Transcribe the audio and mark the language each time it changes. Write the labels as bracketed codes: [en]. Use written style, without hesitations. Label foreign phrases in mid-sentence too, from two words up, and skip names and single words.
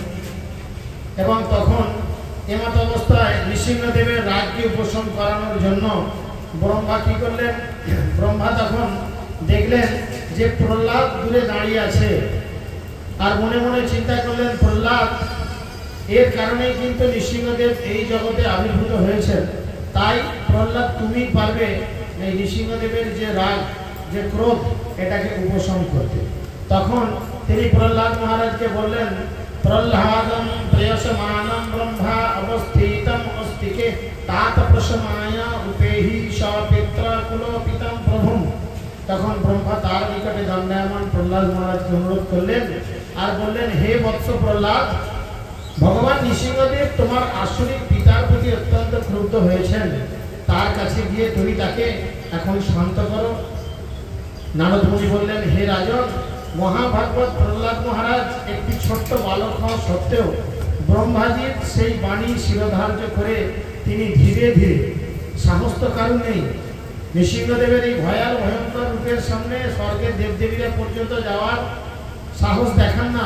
[bn] এবং তখন এমত অবস্থায় নৃসিংহদেবের রাগকে উপশম করানোর জন্য ব্রহ্মা কি করলেন, ব্রহ্মা তখন দেখলেন যে প্রহ্লাদ দূরে দাঁড়িয়ে আছে, আর মনে মনে চিন্তা করলেন প্রহ্লাদ এর কারণেই কিন্তু নৃসিংহদেব এই জগতে আবির্ভূত হয়েছেন, তাই প্রহ্লাদ তুমি পারবে এই নৃসিংহদেবের যে রাগ যে ক্রোধ এটাকে উপশম করতে। তখন তিনি প্রহ্লাদ মহারাজকে বললেন [sa] प्रह्लादं प्रेयसमानं ब्रह्मा अवस्थितम् अस्तिके तात प्रशमाय उपेहि सपित्रकुलोपितं प्रभुं। [bn] তখন ব্রহ্মা তার নিকটে দণ্ডায়মান প্রহ্লাদ মহারাজকে অনুরোধ করলেন আর বললেন, হে বৎস প্রহ্লাদ, ভগবান নৃসিংহদেব তোমার আসরিক পিতার প্রতি অত্যন্ত ক্রুদ্ধ হয়েছেন, তার কাছে গিয়ে তুমি তাকে এখন শান্ত করো। নারদ মুনি বললেন, হে রাজন, মহাভাগবত প্রহ্লাদ মহারাজ একটি ছোট্ট বালক হওয়া সত্ত্বেও ব্রহ্মাজির সেই বাণী শিরোধার্য করে তিনি ধীরে ধীরে, সাহস তো কারণ নেই, নৃসিংহদেবের এই ভয়াল ভয়ঙ্কর রূপের সামনে স্বর্গের দেবদেবীরা পর্যন্ত যাওয়ার সাহস দেখান না।